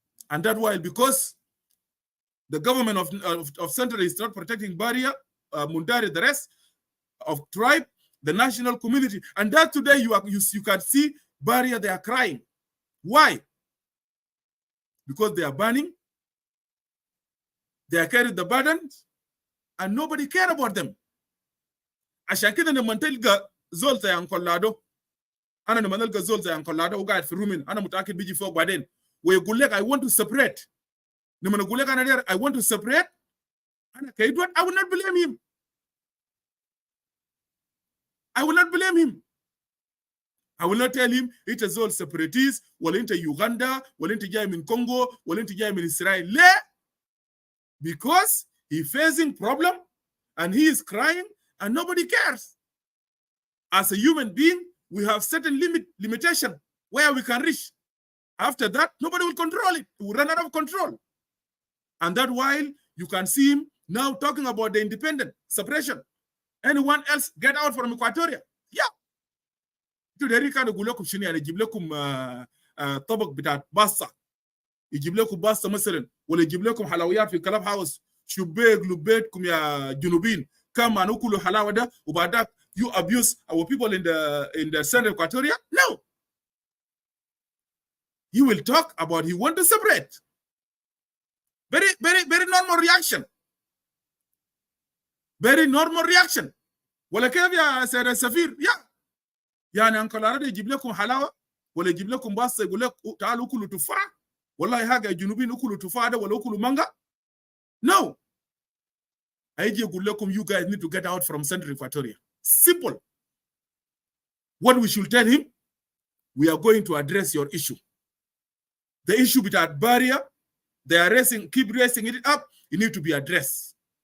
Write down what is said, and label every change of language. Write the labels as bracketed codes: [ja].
[en] And that's why, because the government of Central is not protecting barrier, Mundari, the rest, tribe, the national community. And that today you can see Barrier, they are crying. Why? Because they are burning, they are carrying the burdens, and nobody cares about them. [ar] عشان كده لما تلقى زول زي أنكل لادو أنا لما نلقى زول زي أنكل لادو وقاعد في رومين أنا متأكد بيجي فوق بعدين ويقول لك [en] I want to separate. [ar] لما نقول لك أنا [en] I want to separate [ar] أنا كيدوان [en] I will not blame him. I will not blame him. I will not tell him it is all separatists, ولا انت Uganda, [ar] ولا انت جاي من [en] Congo, ولا انت جاي من Israel. [ar] لا. [en] Because he facing problem and he is crying and nobody cares. As a human being, we have certain limitation where we can reach. After that, nobody will control it. We will run out of control. And that while you can see him now talking about the independent separation. Anyone else get out from Equatoria? Yeah. [ar] تدري كانوا يقول لكم شنو يعني يجيب لكم طبق بتاع باستا يجيب لكم باستا مثلا ولا يجيب لكم حلويات في كلاب هاوس شبيك لبيتكم يا جنوبين كما ناكلوا حلاوه ده وبعدك [en] you abuse our people in the Central Equatoria? No. You will talk about he want to separate. Very, very, very normal reaction. Very normal reaction. [ar] ولا كيف يا سيد السفير؟ يا يعني أنكل أراد يجيب لكم حلاوة ولا يجيب لكم باستا يقول لك تعالوا كلوا تفاح والله حاجة الجنوبيين كلوا تفاح ده ولا كلوا مانجا. [en] No. [ar] هيجي يقول لكم [en] you guys need to get out from Central Equatoria. Simple. What we should tell him, we are going to address your issue. The issue with that barrier, they are keep raising it up, it need to be addressed.